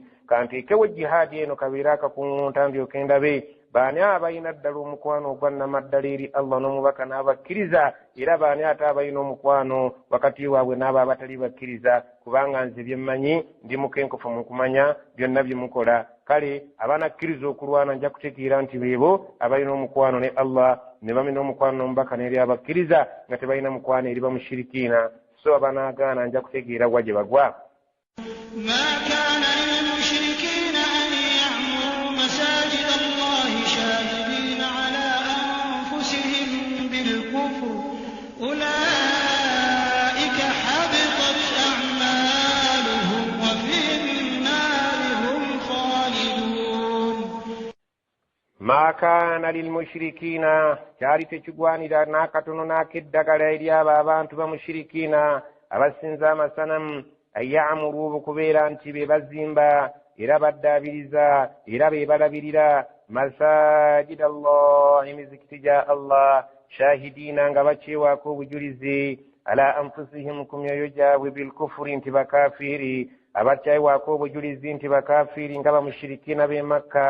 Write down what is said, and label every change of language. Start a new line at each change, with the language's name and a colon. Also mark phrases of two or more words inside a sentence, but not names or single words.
Ganda: Kanteekewo jihaadi eno kabeera akakungunta ndyoke ndabe baani abalina ddala omukwano ogwa nnamaddala eri Allah n'omubaka n'abakkiriza, era baani ate abalina omukwano wakati waabwe n'abo abatali bakkiriza, kubanga nze bye mmanyi ndi mukenkufu mu kumanya byonna bye mukola. Kale abanakkiriza okulwana nja kutegeera nti beebo abalina omukwano ne Allah ne balina omukwano n'omubaka n'eri abakkiriza, nga tebalina mukwano eri bamushirikiina. So abanaagaana nja kutegeera wa gye bagwa.
Arabic: ما كان للمشركين أن يعمروا مساجد الله شاهدين على أنفسهم بالكفر أولئك حبطت أعمالهم وفي النار هم خالدون. ما كان للمشركين
Ganda: kyali tekigwanira n'akatono n'akeddagala eri abo abantu bamushirikiina abasinza amasanamu ayamuru okubeera nti be bazimba era baddaabiriza era be balabirira
Arabic: مساجد الله,
Ganda: emizikiti gya Allah, shahidiina nga bakyewaako obujulizi
Arabic: على أنفسهم
Ganda: ku myoyo gyabwe bilkufuri nti bakafiiri, abakyewaako obujulizi nti bakafiiri nga bamushirikiina b'e Makka.